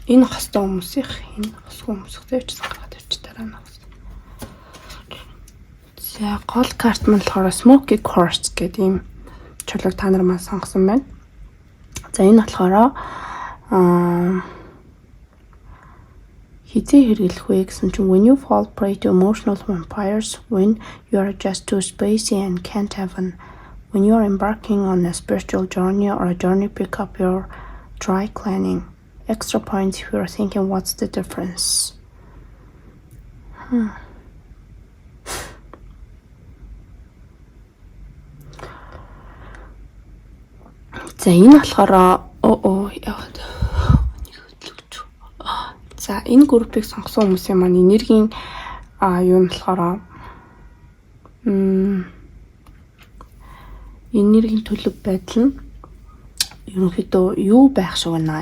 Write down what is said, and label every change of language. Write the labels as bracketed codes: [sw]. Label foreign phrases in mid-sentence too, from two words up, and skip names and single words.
[mn] Энэ хостой хүмүүсийнх, энэ хосгүй хүмүүстэй ч гаргаад ирч дараа нь. За гол карт нь болохоор Smoky Quartz гэдэг ийм чулууг та нар маань сонгосон байна. За энэ болохоор хизээ хэрэглэх вэ гэсэн чинь [en] when you fall prey to emotional vampires, when you are just too spacey and can't have fun, when you are embarking on a spiritual journey or a journey pick up your dry cleaning. Extra points if you are thinking what's the difference. [mn] За энэ болохоор яваад за энэ группийг сонгосон хүмүүсийн маань энергийн юу нь болохоор энергийн төлөв байдал нь ерөнхийдөө юу байх шиг байна.